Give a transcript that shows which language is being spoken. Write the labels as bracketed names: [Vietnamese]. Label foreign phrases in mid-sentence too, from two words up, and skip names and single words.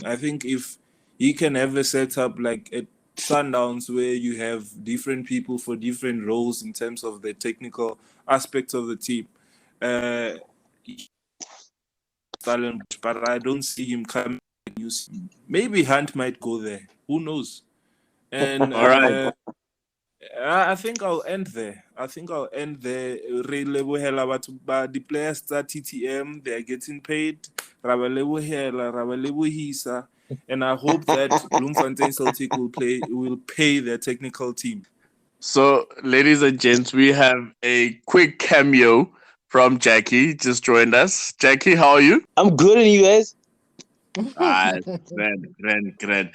[English] I think if he can have a setup like at Sundowns where you have different people for different roles in terms of the technical aspects of the team, but I don't see him coming new season. Maybe Hunt might go there. Who knows? And All right. I think I'll end there. [Southern Sotho] Re lebohela batho ba [English] the players at TTM, they are getting paid. [Southern Sotho] Ra ba lebohela, ra ba lebohisa. [English] And I hope that Bloemfontein Celtic will pay their technical team. So, ladies and gents, we have a quick cameo from Jackie. Just joined us. Jackie, how are you? I'm good, and you guys? Grand.